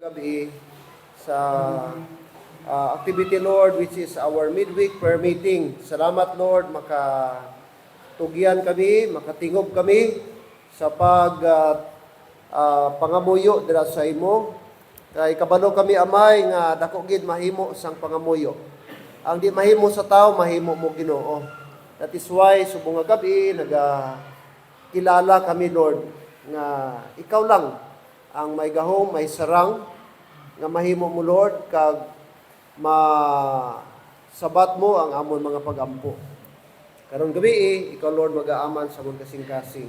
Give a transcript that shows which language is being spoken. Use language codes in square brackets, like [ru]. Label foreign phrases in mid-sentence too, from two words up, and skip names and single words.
[hil] gabi sa [en] activity, Lord, which is our midweek prayer meeting. [hil] Salamat, Lord, makatugyan kami, makatingob kami sa pangamuyo dira sa imo. Kay kabalo kami, Amay, nga dako gid mahimo sang pangamuyo. Ang di mahimo sa tao, mahimo mo, Ginoo. [en] That is why [hil] subong nga gabi kilala kami, Lord, nga ikaw lang ang may gahom, may sarang nga mahimo mo, Lord, kag sabat mo ang amon mga pagampo. Karong gabi, ikaw, Lord, mag-aaman sa amon kasing-kasing.